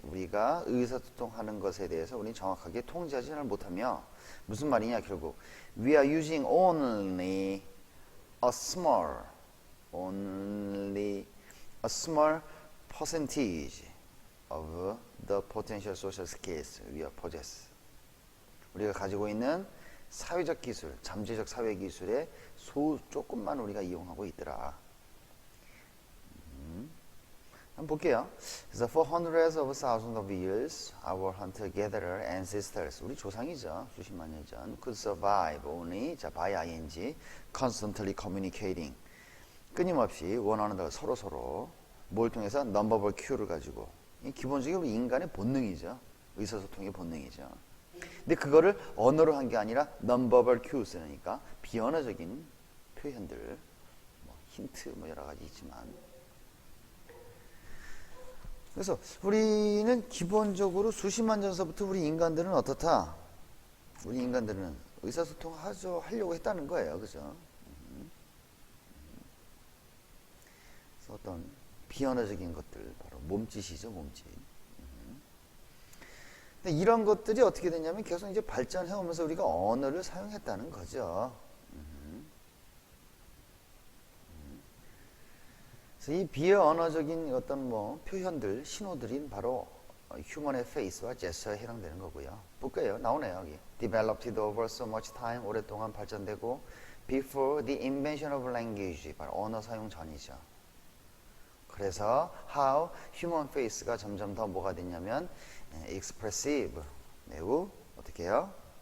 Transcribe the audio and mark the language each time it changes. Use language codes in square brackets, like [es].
[ko] 우리가 의사소통하는 것에 대해서 우리는 정확하게 통제하지는 못하며 무슨 말이냐 결국 [en] we are using only a small percentage of the potential social skills we possess. [ko] 우리가 가지고 있는 사회적 기술, 잠재적 사회 기술의 조금만 우리가 이용하고 있더라. 한번 볼게요. [en] 그래서 for hundreds of thousands of years, our hunter-gatherer ancestors, [ko] 우리 조상이죠. 수십만 년 전, [en] could survive only, by ing, constantly communicating. [ko] 끊임없이 원하는 서로 뭘 통해서 non-verbal cue를 가지고 기본적인 우리 인간의 본능이죠. 의사소통의 본능이죠. 근데 그거를 언어로 한 게 아니라 non-verbal cue 쓰니까 비언어적인 표현들, 힌트 여러 가지 있지만. 그래서 우리는 기본적으로 수십만 전서부터 우리 인간들은 어떻다? 우리 인간들은 의사소통 하려고 했다는 거예요. 그죠? 그래서 어떤 비언어적인 것들, 바로 몸짓이죠, 몸짓. 근데 이런 것들이 어떻게 됐냐면 계속 이제 발전해 오면서 우리가 언어를 사용했다는 거죠. 그래서 이 비언어적인 어떤 표현들, 신호들인 바로 휴먼의 페이스와 제스처에 해당되는 거고요. 볼까요? 나오네요, 여기. [en] Developed over so much time, [ko] 오랫동안 발전되고 [en] before the invention of language, [ko] 바로 언어 사용 전이죠. 그래서 [en] how human face [ko] 가 점점 더 뭐가 됐냐면 expressive, 매우 어떻게 해요?